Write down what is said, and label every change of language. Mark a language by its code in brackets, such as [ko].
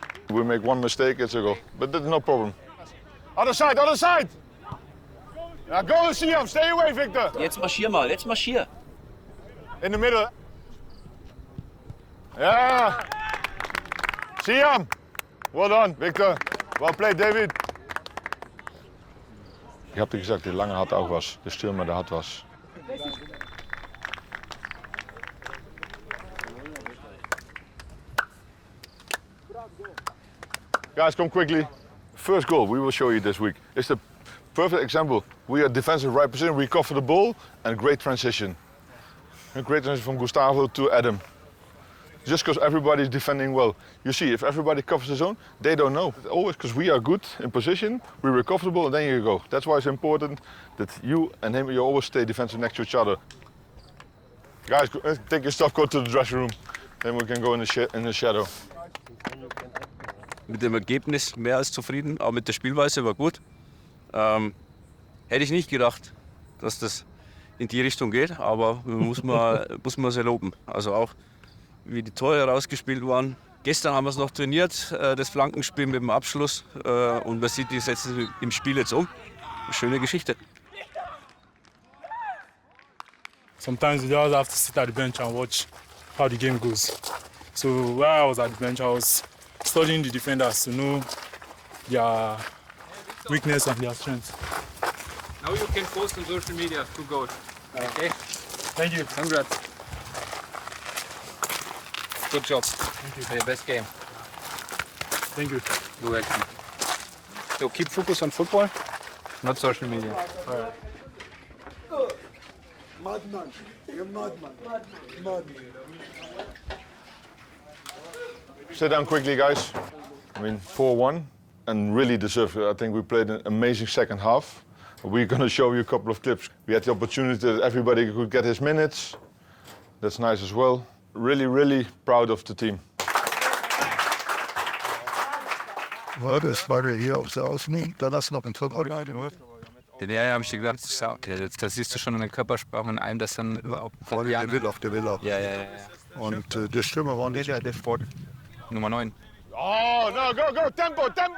[en] We make one mistake, it's a goal. But that's no problem. Other side, other side! Ja, go, Siam, stay away, Victor! [de] Jetzt marschier mal, jetzt marschier. [en] In the middle. Ja! Siam! Well done, Victor. Well played, David. [de] Ich hab dir gesagt, der Lange hat auch was. Der Stürmer, der hat was. [en] Guys, come quickly. First goal we will show you this week. It's the perfect example. We are defensive right position, we cover the ball, and great transition. A great transition from Gustavo to Adam. Just because everybody is defending well. You see, if everybody covers the zone, they don't know. Always because we are good in position, we were comfortable, and then you go. That's why it's important that you and him, you always stay defensive next to each other. Guys, take your stuff, go to the dressing room. Then we can go in the shadow. [de] Mit dem Ergebnis mehr als zufrieden, auch mit der Spielweise war gut. Hätte ich nicht gedacht, dass das in die Richtung geht, aber muss man sehr loben. Also auch wie die Tore rausgespielt waren. Gestern haben wir es noch trainiert, das Flankenspiel mit dem Abschluss, und man sieht, die setzen im Spiel jetzt um. Schöne Geschichte. [en] Sometimes you just have to sit at the bench and watch how the game goes. So while I was at the bench, I was studying the defenders to know their weakness and their strength. Now you can post on social media 2 goals. Okay? Thank you. Congrats. Good job. Thank you. For your best game. Thank you. You're welcome. So keep focus on football, not social media. All right. Madman. You're madman. Madman. Sit down quickly, guys. I mean, 4-1 and really deserved it. I think we played an amazing second half. We're going to show you a couple of clips. We had the opportunity that everybody could get his minutes. That's nice as well. Really, really proud of the team. [de] Ja, das war hier auf der Außen. Da lass noch ein Tor rein. Ja, habe ich dir gedacht, okay, das siehst du schon in der Körpersprache in einem, das dann überhaupt Der will auch. Ja. Und der Stürmer war nicht der Sport. Nummer 9. [en] Oh, no, go, tempo!